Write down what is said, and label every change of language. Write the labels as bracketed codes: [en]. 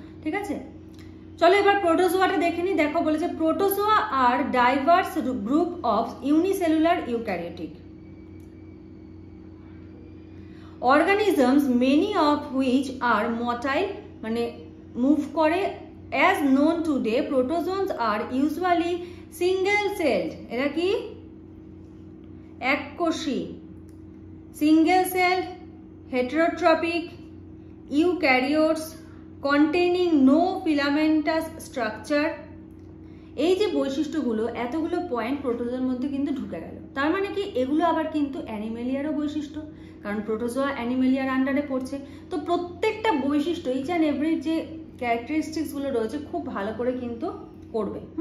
[bn] ঠিক আছে, চলো এবার প্রোটোজোয়াটা দেখে নি। দেখো বলেছে [en] protozoa are diverse group of unicellular eukaryotic organisms many of which are motile [bn] মানে মুভ করে। [en] as known today protozoans are usually single celled, [bn] এরা কি এককোষী, [en] single celled heterotrophic eukaryotes containing no filamentous structure। [bn] এই যে বৈশিষ্ট্যগুলো, এতগুলো পয়েন্ট প্রোটোজোয়ার মধ্যে কিন্তু ঢুকে গেল। তার মানে কি এগুলো আবার কিন্তু অ্যানিমেলিয়ারও বৈশিষ্ট্য, কারণ প্রোটোজোয়া অ্যানিমেলিয়ার আন্ডারে পড়ছে। তো প্রত্যেকটা বৈশিষ্ট্য ইচ অ্যান্ড এভরি যে ক্যারেক্টারিস্টিক্স গুলো রয়েছে খুব ভালো করে কিন্তু করবে।